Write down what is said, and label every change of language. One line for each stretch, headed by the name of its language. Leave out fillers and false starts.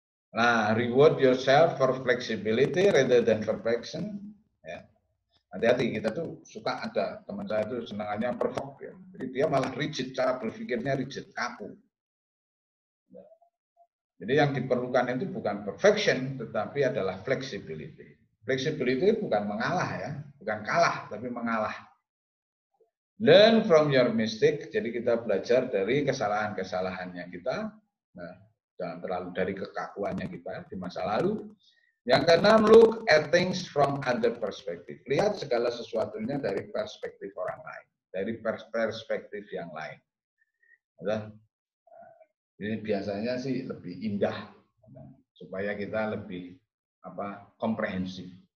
English: Nah, reward yourself for flexibility rather than perfection.
Indonesian: Ya. Hati-hati, kita tuh suka ada teman saya tuh senangannya perfect ya. Jadi dia malah rigid, cara berpikirnya rigid, kaku. Jadi yang diperlukan itu bukan perfection, tetapi adalah flexibility. Flexibility bukan mengalah ya, bukan kalah, tapi mengalah.
English: Learn from your mistake,
Indonesian: jadi kita belajar dari kesalahan-kesalahannya kita, nah, jangan terlalu dari kekakuannya kita di masa lalu. Yang keenam,
English: look at things from other perspective.
Indonesian: Lihat segala sesuatunya dari perspektif orang lain, dari perspektif yang lain. Ini biasanya sih lebih indah, supaya kita lebih komprehensif.